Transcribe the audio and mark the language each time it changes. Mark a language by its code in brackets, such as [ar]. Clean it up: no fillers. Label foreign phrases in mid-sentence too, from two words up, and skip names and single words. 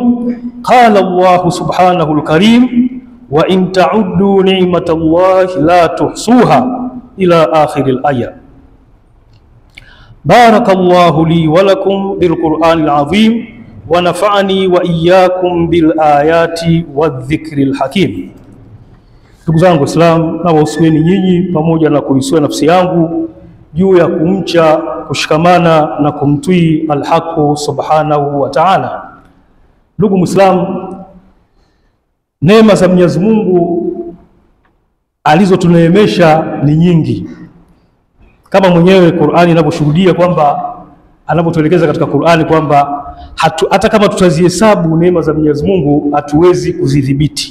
[ar] قال الله سبحانه الكريم: وإن تعدوا نعمة الله لا تحصوها، إلى آخر الآية. بارك الله لي ولكم بالقرآن العظيم، ونفعني وإياكم بالآيات والذكر الحكيم. [sw] Ndugu zangu Islam, na wahusieni nyinyi pamoja na kuhusia nafsi yangu juu ya kumcha, kushikamana na kumtii al-Haq [ar] سبحانه وتعالى. [sw] Ndugu Muislam, neema za Mwenyezi Mungu alizotuneemesha ni nyingi, kama mwenyewe Qur'ani inavyoshuhudia kwamba, anapotuelekeza katika Qur'ani kwamba hata kama tutazihesabu neema za Mwenyezi Mungu hatuwezi kuzidhibiti.